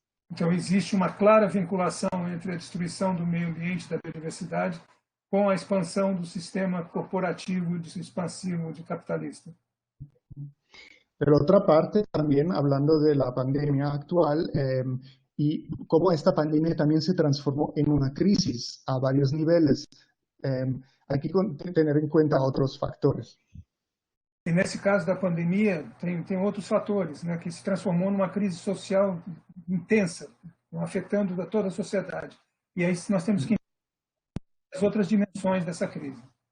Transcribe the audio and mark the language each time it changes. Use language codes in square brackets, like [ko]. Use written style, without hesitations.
[pt] Então, existe uma clara vinculação entre a destruição do meio ambiente, da biodiversidade, com a expansão do sistema corporativo expansivo de capitalista. [es] Por otra parte, también hablando de la pandemia actual y cómo esta pandemia también se transformó en una crisis a varios niveles, hay que tener en cuenta otros factores. [pt] E nesse caso da pandemia, tem outros fatores, né, que se transformou numa crise social intensa, afetando toda a sociedade. E aí nós temos que entender as outras dimensões dessa crise.